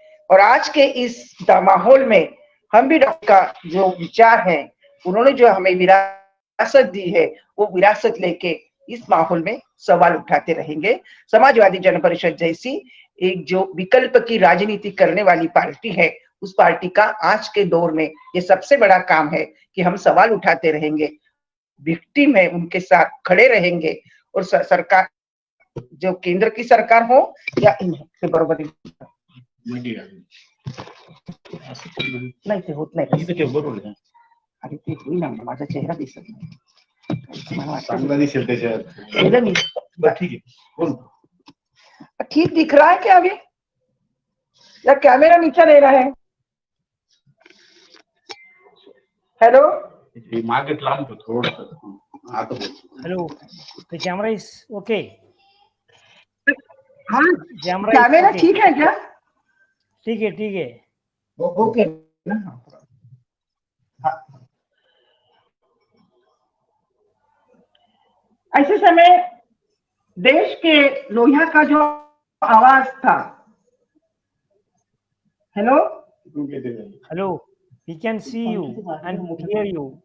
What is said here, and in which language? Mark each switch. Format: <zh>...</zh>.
<hi>और आज के इस माहौल में हम भी डॉक्टर का जो विचार है, उन्होंने जो हमें विरासत दी है, वो विरासत लेके इस माहौल में सवाल उठाते रहेंगे। समाजवादी जन परिषद जैसी एक जो विकल्प की राजनीति करने वाली पार्टी है, उस पार्टी का आज के दौर में ये सबसे बड़ा काम है कि हम सवाल उठाते रहेंगे, विक्टिम है उनके साथ खड़े रहेंगे। और सरकार, जो केंद्र की सरकार हो या इनके</hi> <mr>बरोबर नाही ते होत नाही, अरे ते होईल ना, माझा चेहरा दिसत नाही, चांगला दिसेल त्याच्यात।</mr> <hi>ठीक है, बोल। ठीक दिख रहा है क्या अभी, या कैमरा नीचे ले रहा है?</hi> <en>hello,</en> <mr>मागे लांब तो थोडं आता बोल।</mr> <en>Hello, the camera is okay. हाँ Camera is camera okay.</en> <hi>ठीक है क्या? ठीक है, ठीक है। ओके ना। हाँ। ऐसे समय देश के लोहिया का जो आवाज था, hello</hi> <en>Hello, we can see you and hear you.</en>